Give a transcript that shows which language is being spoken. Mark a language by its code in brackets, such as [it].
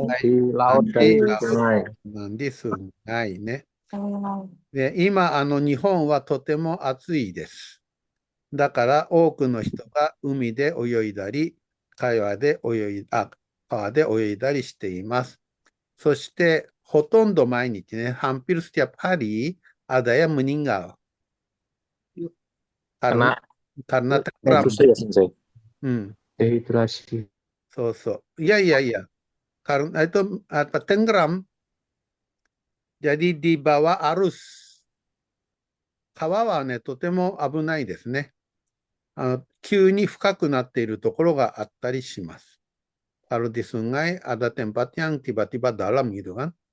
[id] Di laut dan di laut sungai. [ja] なんでsungaiね。で、今、日本はとても暑いです。だから多くの人が海で泳いだり、川で泳いだりしています。そして、ほとんど毎日ね、 [id] hampir setiap hari ada yang meninggal. Karena tenggelam. Itu ya, Sensei. [ja] うん。 [id] Dehidrasi. [ja] そうそう。いやいやいや。 [id] Karena itu tenggelam. Jadi di bawah arus. [ja] 川はね、とても危ないですね。急に深くなっているところがあったりします。 [id] Kalau di sungai ada tempat yang tiba-tiba dalam gitu kan.